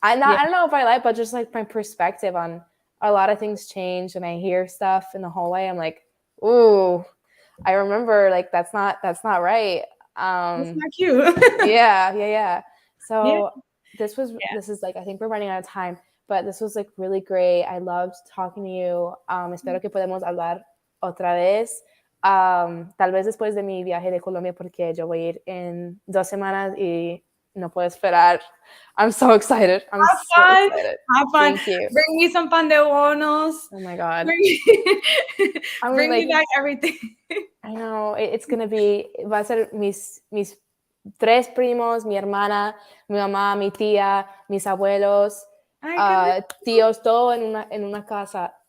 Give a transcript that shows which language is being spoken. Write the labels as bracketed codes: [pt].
[en] I don't know if I like, but just like my perspective on a lot of things changed. And I hear stuff in the hallway, I'm like, ooh, I remember like that's not right. That's not cute. Yeah. So this is like, I think we're running out of time, but this was like really great. I loved talking to you. [es] Espero que podamos hablar otra vez. Tal vez después de mi viaje de Colombia, porque yo voy a ir en 2 semanas y no puedo esperar. [en] I'm so excited. I'm so excited. Have fun. Thank you. Bring me some pan de bonos. Oh my God. Bring me back everything. I know. It's going to be, [es] va a ser mis 3 primos, mi hermana, mi mamá, mi tía, mis abuelos, tíos, todo en una casa.